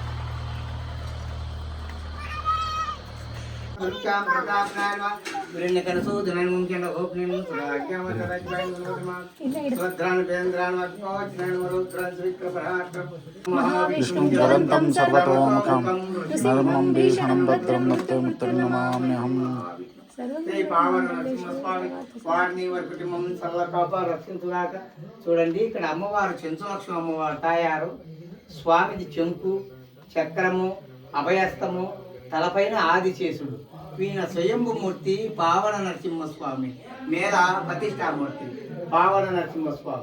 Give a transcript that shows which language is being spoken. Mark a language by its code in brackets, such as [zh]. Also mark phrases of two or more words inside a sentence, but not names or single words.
[sa] विष्णुं ज्वलन्तं सर्वतोमुखं नृसिंहं भीषणं भद्रं नमाम्यहं नमाम्यहं. [te] చూడండి ఇక్కడ అమ్మవారు చెంచులక్ష్మి అమ్మవారు తాయారు. స్వామిది చెంకు, చక్రము, అభయస్తము, తలపైన ఆదిశేషుడు. ఈయన స్వయంభూమూర్తి పావన నరసింహస్వామి, మీద ప్రతిష్టామూర్తి పావన నరసింహస్వామి.